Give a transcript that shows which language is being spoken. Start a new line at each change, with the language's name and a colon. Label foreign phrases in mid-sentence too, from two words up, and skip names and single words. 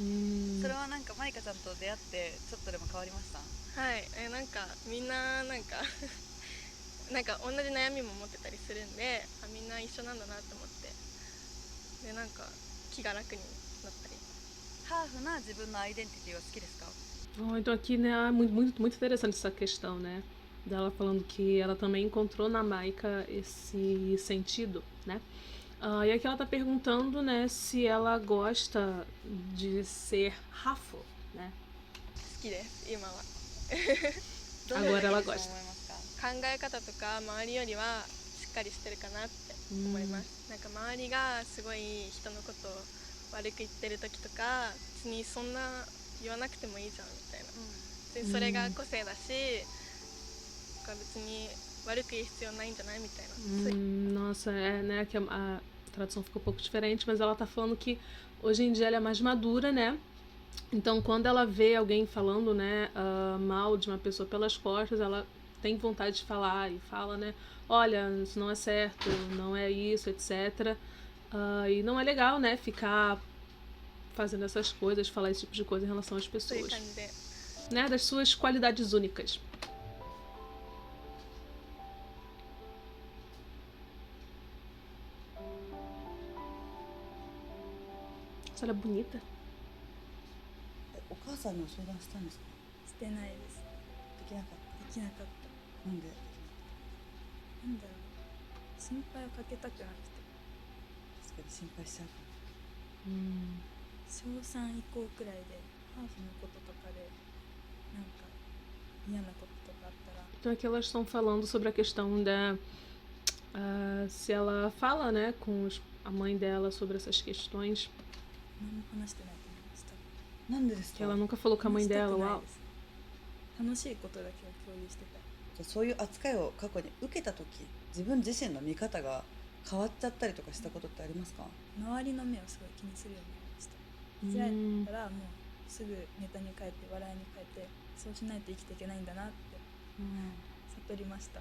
Japanese: それはなんかマイカちゃんと出会ってちょっとでも変わりました？はい、なんかみんななんかなんか同じ悩みも持ってたりするんで、みんな一緒なんだなと思って、でなんか気が楽になったり。ハーフな自分のアイデンティティは好きですか？
Portuguese: Então aqui, né, é muito interessante essa questão, né? Dela falando que ela também encontrou na Maika esse sentido, né? E aqui ela tá perguntando, né, se ela gosta de ser Hafu, né?
Japanese: 好きです今は。
Portuguese: Agora ela gosta.
Japanese: 考え方とか周りよりはしっかりしてるかなって思います。なんか周りがすごい人のことを悪く言ってる時とか、別にそんな言わなくてもいいじゃんみたいな。でそれが個性だし、別に悪く言う必要ないんじゃないみたいな。
Portuguese: Nossa, né, que a tradução ficou um pouco diferente, mas ela tá falando que hoje em dia ela é mais madura, né? Então quando ela vê alguém falando, né, mal de uma pessoa pelas costas, ela tem vontade de falar e fala, né, olha, isso não é certo, não é isso, etc. E não é legal, né, ficar fazendo essas coisas, falar esse tipo de coisa em relação às pessoas, né, das suas qualidades únicas. Nossa, ela é bonita.
Japanese: お母さんに相談したんですか？してないです。できなかっできなかった。た。なんで？なんだろう、心配をかけたくなくて。確かに心配しちゃうか小3以降くらいでハーフのこととかでなんか嫌なこととかあったら。
Portuguese: Então aqui elas estão falando sobre a questão da se ela fala, né, com a mãe dela sobre essas questões.
Japanese: 何も話してないと思いました。ら。なんでですか？
Portuguese: Que ela nunca falou com a mãe
Japanese: 話した
Portuguese: dela.
Japanese: くない
Portuguese: Uau.
Japanese: です。楽しいことだけを共有してた。じゃあそういう扱いを過去に受けた時、自分自身の見方が変わっちゃったりとかしたことってありますか？周りの目をすごい気にするようになりました。いじられたらもうすぐネタに変えて笑いに変えて、そうしないと生きていけないんだなって悟りました。